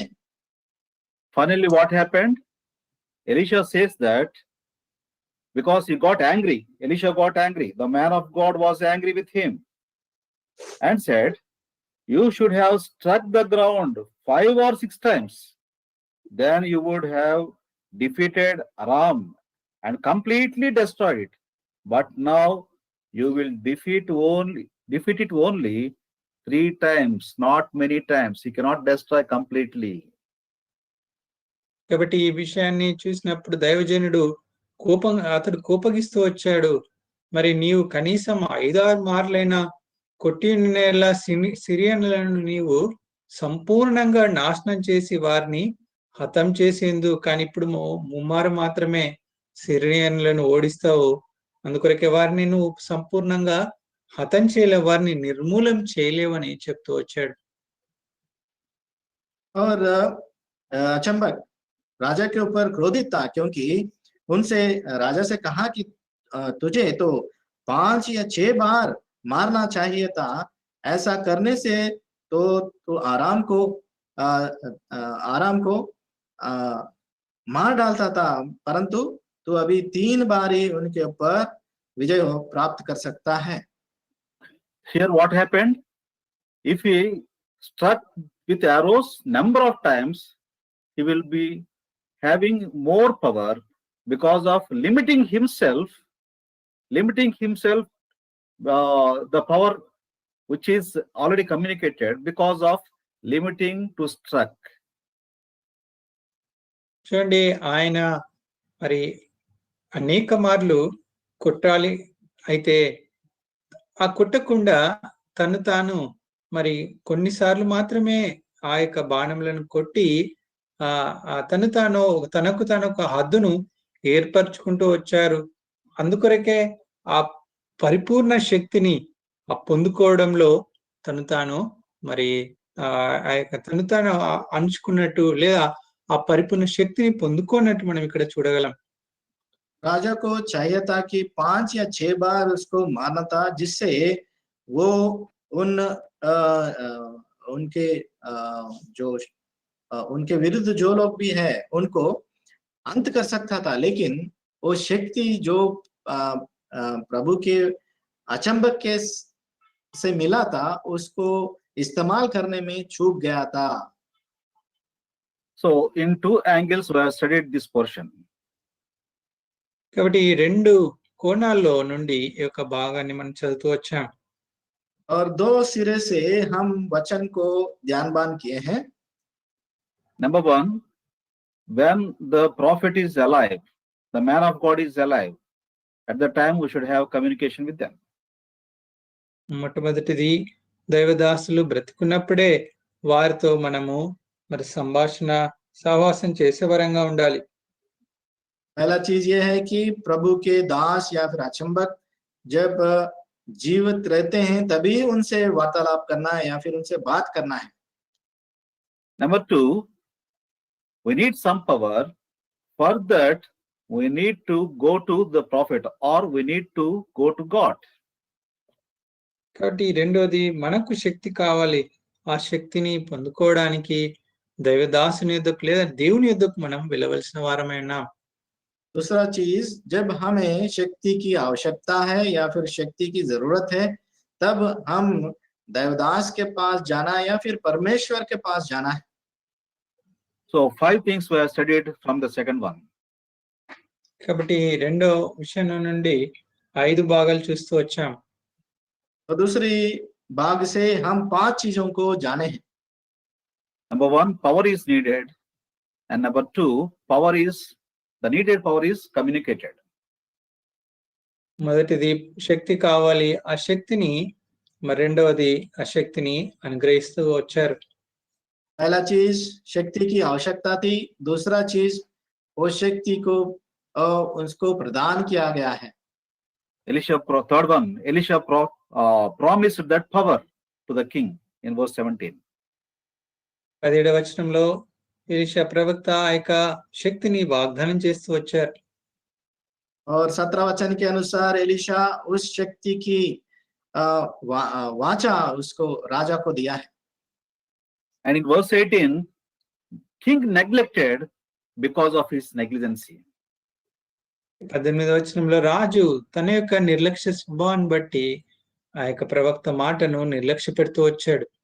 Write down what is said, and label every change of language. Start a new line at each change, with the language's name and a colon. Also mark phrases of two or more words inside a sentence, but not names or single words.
English: Finally, what happened? Elisha says that because he got angry, Elisha got angry. The man of God was angry with him and said, "You should have struck the ground 5 or 6 times. Then you would have defeated Aram and completely destroyed it. But now you will defeat it only 3 times, not many times. He cannot destroy completely."
Telugu: కాబట్టి ఈ విషయాన్ని చూసినప్పుడు దైవజనుడు అతడు కోపగిస్తూ వచ్చాడు. మరి నీవు కనీసం 5-6 మార్లైనా కొట్టినేలా సిరియన్లను నీవు సంపూర్ణంగా నాశనం చేసి వారిని హతం చేసేందు, కానీ ఇప్పుడు ముమ్మారు మాత్రమే సిరియన్లను ఓడిస్తావు. అందుకొరకే వారిని నువ్వు సంపూర్ణంగా హతం చేయలేవు, వారిని నిర్మూలం చేయలేవని చెప్తూ వచ్చాడు.
Hindi: और अचंबक राजा के ऊपर क्रोधित था, क्योंकि उनसे राजा से कहा कि तुझे तो 5 या 6 बार मारना चाहिए था। ऐसा करने से तो आराम को मार डालता था, परंतु तू अभी 3 बार ही उनके ऊपर विजय प्राप्त कर सकता है।
English: Here what happened? If he struck with arrows number of times, he will be having more power because of limiting himself the power which is already communicated because of limiting to struck.
Telugu: చూడండి, ఆయన మరి అనేక మార్లు కొట్టాలి, అయితే ఆ కొట్టకుండా తాను మరి కొన్నిసార్లు మాత్రమే ఆ యొక్క బాణములను కొట్టి తనకు తాను ఒక హద్దును ఏర్పరచుకుంటూ వచ్చారు. అందుకొరకే ఆ పరిపూర్ణ శక్తిని పొందుకోవడంలో తాను మరి ఆ యొక్క తాను అంచుకున్నట్టు లేదా ఆ పరిపూర్ణ శక్తిని పొందుకోనట్టు మనం ఇక్కడ చూడగలం.
Hindi: राजा को चाहिए था कि 5 या 6 बार उसको मारना था, जिससे वो उनके उनके विरुद्ध जो लोग भी है उनको अंत कर सकता था, लेकिन वो शक्ति जो प्रभु के अचंभक के से मिला था उसको इस्तेमाल करने में चूक गया था.
English: So in two angles we have studied this portion.
Telugu: కాబట్టి ఈ 2 కోణాల్లో నుండి ఈ యొక్క భాగాన్ని మనం చదువుతూ వచ్చాం.
Hindi: और 2 सिरे से हम वचन को ध्यानबान किए हैं.
English: Number 1, when the prophet is alive, the man of God is alive, at the time we should have communication with them.
Telugu: మొట్టమొదటిది దైవదాసులు బ్రతికున్నప్పుడే వారితో మనము మరి సహవాసం చేసే వరంగా ఉండాలి.
Hindi: पहला चीज ये है कि प्रभु के दास या फिर अचंभक जब जीवित रहते हैं तभी उनसे वार्तालाप करना है या फिर उनसे बात करना है.
English: Number 2, we need some power. For that we need to go to the prophet or we need to go to God.
Telugu: కాబట్టి రెండోది మనకు శక్తి కావాలి. ఆ శక్తిని పొందుకోవడానికి దైవదాసుని యొద్దకు లేదా దేవుని యొద్దకు మనం వెళ్ళవలసిన వారమై ఉన్నాం.
Hindi: दूसरा चीज, जब हमें शक्ति की आवश्यकता है या फिर शक्ति की जरूरत है, तब हम देवदास के पास जाना है या फिर परमेश्वर के पास जाना है.
English: So 5 things we have studied from the second one.
Telugu: కాబట్టి రెండో విషయం నుండి 5 భాగాలు చూస్తూ వచ్చాం.
Hindi: तो दूसरी भाग से हम 5 चीजों को जाने हैं.
English: Number 1, power is needed, and number 2, the needed power is communicated.
Telugu: మొదటిది శక్తి కావాలి, ఆ శక్తిని మరి రెండవది ఆ శక్తిని అనుగ్రహిస్తూ వచ్చారు.
Hindi: पहला चीज शक्ति की आवश्यकता थी, दूसरा चीज वो शक्ति को उसको प्रदान किया गया है.
English: Third one, Elisha promised that power to the king in verse 17.
Telugu: 17వ వచనంలో ఎలీషా ప్రవక్త ఆ యొక్క శక్తిని వాగ్దానం చేస్తూ వచ్చారు.
Hindi: और 17 वचन के अनुसार एलिशा उस शक्ति की वाचा उसको राजा को दिया है.
English: And in verse 18, king neglected because of his negligency.
Telugu: 18వ వచనంలో రాజు తన యొక్క నిర్లక్ష్య స్వభావాన్ని బట్టి ఆ యొక్క ప్రవక్త మాటను నిర్లక్ష్య పెడుతూ వచ్చాడు.